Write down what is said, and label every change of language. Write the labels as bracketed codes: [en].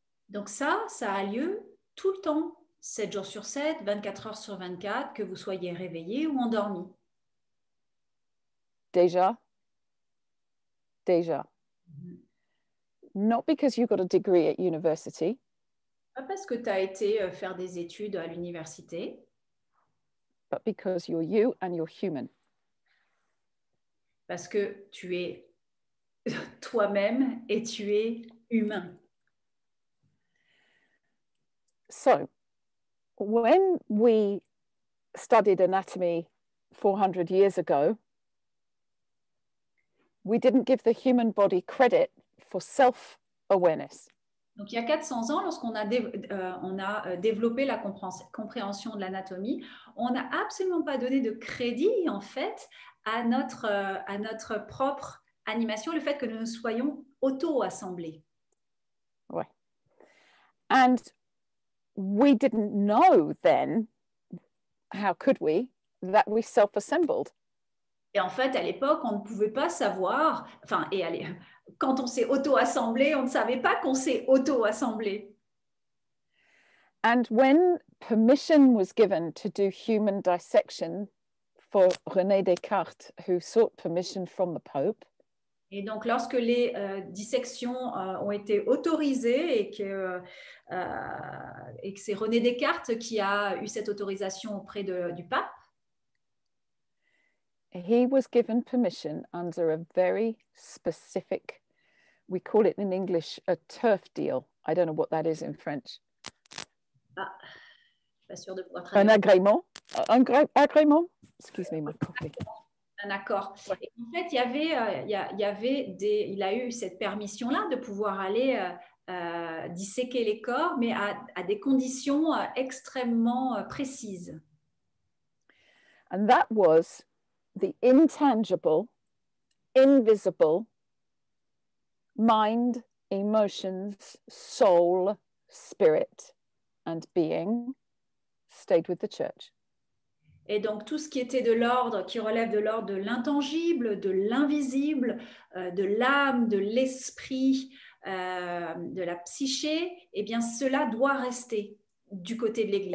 [fr] Donc ça a lieu tout le temps, 7 jours sur 7, 24 heures sur 24, que vous soyez réveillé ou endormi. Déjà. [en] Not because you got a degree at university. [fr] Pas parce que tu as été faire des études à l'université. [en] But because you're you and you're human. [fr] Parce que tu es toi-même et tu es humain. [en] So, when we studied anatomy 400 years ago, we didn't give the human body credit for self-awareness. [fr] Donc, il y a 400 ans, lorsqu'on a, développé la compréhension de l'anatomie, on n'a absolument pas donné de crédit, en fait, à notre propre animation, le fait que nous soyons auto-assemblés. Ouais. [en] And we didn't know then, how could we, that we self-assembled. [fr] Et en fait, à l'époque, on ne pouvait pas savoir, enfin, et allez, quand on s'est auto-assemblé, on ne savait pas qu'on s'est auto-assemblé. [en] And when permission was given to do human dissection for René Descartes, who sought permission from the Pope, [fr] et donc, lorsque les dissections ont été autorisées et que c'est René Descartes qui a eu cette autorisation auprès du pape, [en] he was given permission under a very specific, we call it in English, a turf deal. I don't know what that is in French. [fr] Ah, je suis pas sûre de pouvoir traduire. Un agrément. [en] Excuse me, my coffee. [fr] Un accord. Ouais. Et en fait, il a eu cette permission-là de pouvoir aller disséquer les corps, mais à des conditions extrêmement précises. [en] And that was the intangible, invisible mind, emotions, soul, spirit, and being stayed with the church. [fr] Et donc, tout ce qui était de l'ordre, qui relève de l'ordre de l'intangible, de l'invisible, de l'âme, de l'esprit, de la psyché, eh bien, cela doit rester du côté de l'Église.